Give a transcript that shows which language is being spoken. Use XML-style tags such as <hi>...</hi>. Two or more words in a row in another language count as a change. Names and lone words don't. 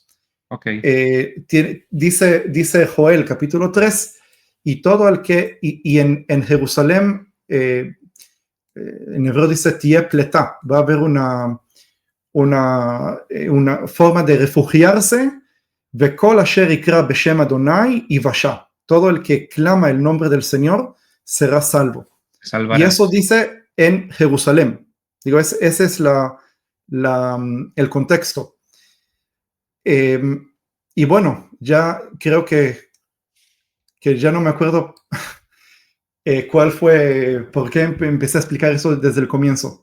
<es>Okay. Dice Joel, capítulo 3, y todo el que, y en Jerusalén, en hebreo dice</es> <he>תהיה פליטה,</he> <es>va a haber una forma de refugiarse,</es> <he>וכל אשר יקרא בשם אדוני יוושע,</he> <es>todo el que clama el nombre del Señor será salvo. Salvará. Y eso dice en Jerusalén. Digo, ese es el contexto. Y bueno, ya creo que ya no me acuerdo cuál fue, por qué empecé a explicar eso desde el comienzo.</es>